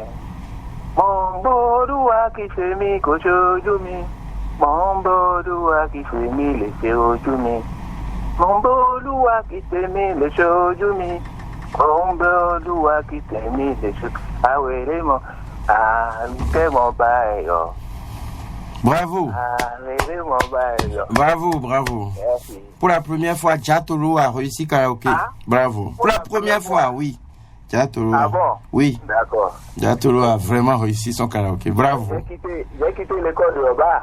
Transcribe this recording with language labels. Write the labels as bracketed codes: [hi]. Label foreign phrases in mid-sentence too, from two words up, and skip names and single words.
[yo] Mọ̀ ń bọ́ Olúwa kìí ṣe mí kò ṣojú mi. Mọ̀ ń bọ́ Olúwa kìí ṣe mí lè ṣe ojú mi. Mọ̀ ń bọ́ Olúwa kìí ṣe mí lè ṣe ojú mi. Mọ̀ ń bọ́ Olúwa kìí ṣe mí lè ṣe àwèrè mọ́ àrùkẹ́ mọ́ bá ẹ̀yọ́. [fr] Bravo. Bravo. Merci. Pour la première fois, Diatoro a réussi karaoké. Bravo. Pour la première fois, oui. Diatoro. Ah bon? Oui. D'accord. Diatoro a vraiment réussi son karaoké. Bravo. J'ai quitté l'école de Oba.